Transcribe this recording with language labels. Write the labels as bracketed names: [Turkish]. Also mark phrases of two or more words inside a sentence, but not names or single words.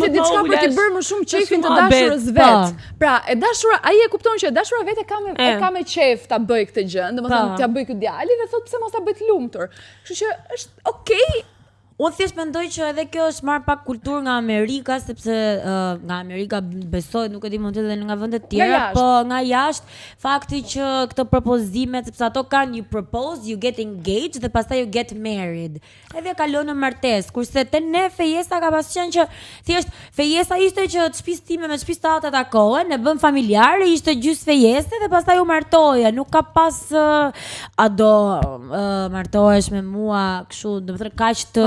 [Albanian] si diçka për të bërë më shumë qefin të dashurës vet. Pra, e dashura, ai e kupton që e dashura vet e ka me qef ta bëj këtë gjë, domethënë t'ia bëj këtë djalin dhe thotë pse mos ta bëj të lumtur. Kështu që është okay. Unë thjesht mendoj që edhe kjo është marrë pak kulturë nga Amerika, sepse nga Amerika besohet, nuk e di mund të edhe nga vende të tjera, po nga jashtë fakti që këto propozimet, sepse ato kanë [English] you propose, you get engaged [Albanian] dhe pastaj [English] you get married. [Albanian] Edhe kalon në martesë, kurse te ne fejesa ka pas qenë që thjesht fejesa ishte që të shtëpisë time me shtëpisë tate takohen, e bën familjare, ishte gjys fejese dhe pastaj u martoje, nuk ka pas a do martohesh me mua kështu, do të thënë kaq të